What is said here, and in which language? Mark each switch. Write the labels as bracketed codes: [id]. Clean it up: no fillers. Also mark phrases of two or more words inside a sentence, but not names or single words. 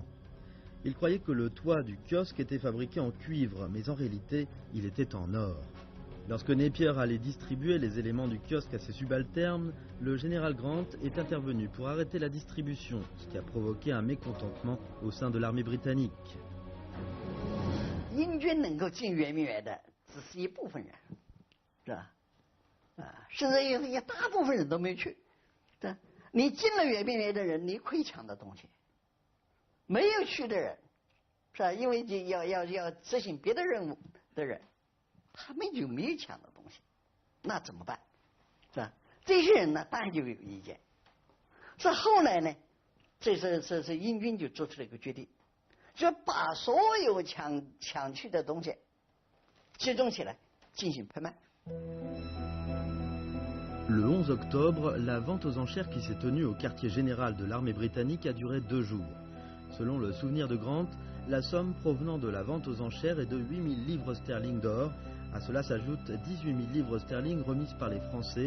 [fr] Ils croyaient que le toit du kiosque était fabriqué en cuivre, mais en réalité, il était en or. Lorsque Napier allait distribuer les éléments du kiosque à ses subalternes, le général Grant est intervenu pour arrêter la distribution, ce qui a provoqué un mécontentement au sein de l'armée britannique. [zh] 英军能够进圆明园的只是一部分人，是吧？甚至有大部分人都没去。对，你进了圆明园的人，你可以抢到东西；没有去的人，是吧？因为要执行别的任务的人。 他们就没有抢到东西，那怎么办？是吧？这些人呢，当然就有意见。是后来呢，这是英军就做出了一个决定，就把所有抢去的东西集中起来进行拍卖。 [fr] Le 11 octobre, la vente aux enchères qui s'est tenue au quartier général de l'armée britannique a duré 2 jours. Selon le souvenir de Grant, la somme provenant de la vente aux enchères est de 8000 livres sterling d'or. À cela s'ajoutent 18 000 livres sterling remises par les Français.